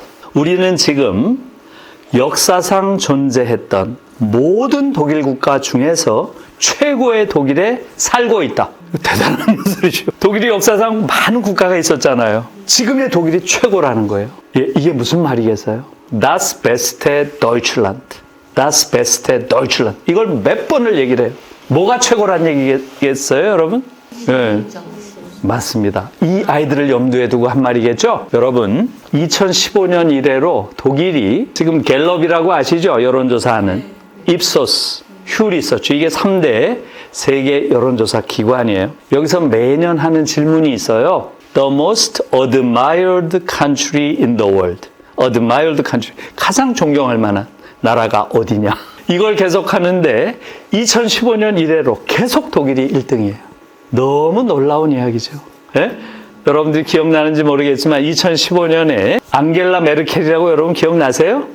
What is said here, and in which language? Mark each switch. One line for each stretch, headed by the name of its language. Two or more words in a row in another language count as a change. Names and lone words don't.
Korean: 우리는 지금 역사상 존재했던 모든 독일 국가 중에서 최고의 독일에 살고 있다. 대단한 연설이죠. 독일이 역사상 많은 국가가 있었잖아요. 지금의 독일이 최고라는 거예요. 이게 무슨 말이겠어요?
German: Das beste Deutschland. Das beste Deutschland.
Korean: 이걸 몇 번을 얘기를 해요. 뭐가 최고란 얘기겠어요, 여러분? 네. 맞습니다. 이 아이들을 염두에 두고 한 말이겠죠? 여러분, 2015년 이래로 독일이 지금 갤럽이라고 아시죠? 여론조사하는. 입소스, 휴 리서치. 이게 3대 세계 여론조사 기관이에요. 여기서 매년 하는 질문이 있어요.
English: The most admired country in the world. admired country.
Korean: 가장 존경할 만한 나라가 어디냐. 이걸 계속 하는데 2015년 이래로 계속 독일이 1등이에요. 너무 놀라운 이야기죠. 예? 여러분들이 기억나는지 모르겠지만 2015년에 앙겔라 메르켈이라고 여러분 기억나세요?